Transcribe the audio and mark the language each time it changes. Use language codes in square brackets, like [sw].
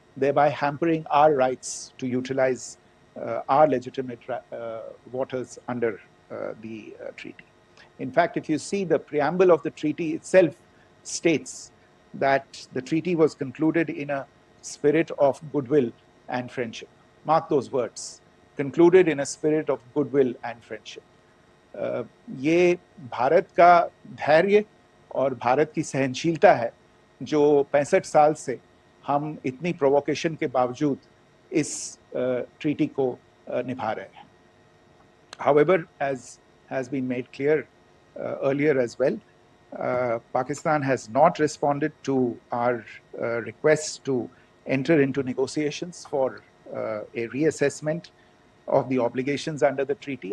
[en] thereby hampering our rights to utilize our legitimate waters under the treaty. In fact, if you see the preamble of the treaty itself states that the treaty was concluded in a spirit of goodwill and friendship. Mark those words, concluded in a spirit of goodwill and friendship. [hi] ये भारत का धैर्य और भारत की सहनशीलता है जो 65 साल से हम इतनी प्रोवोकेशन के बावजूद इस ट्रीटी को निभा रहे हैं. [en] However, as has been made clear earlier as well, Pakistan has not responded to our request to enter into negotiations for a reassessment of the obligations under the treaty.